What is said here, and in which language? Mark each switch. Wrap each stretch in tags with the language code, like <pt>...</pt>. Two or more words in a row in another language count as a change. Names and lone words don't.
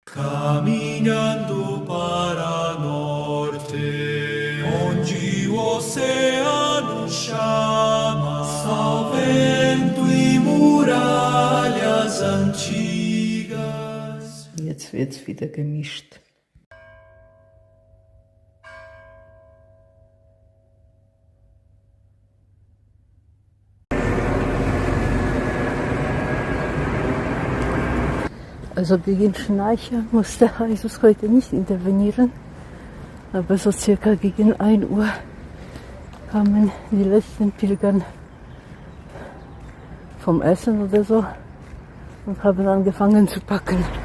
<pt>Caminhando para norte, onde o oceano chama, ao vento e muralhas antigas.</pt> <de>Jetzt wird's wieder gemischt. Also gegen Schnarcher musste Jesus heute nicht intervenieren, aber so circa gegen 1 Uhr kamen die letzten Pilgern vom Essen oder so und haben angefangen zu packen.</de>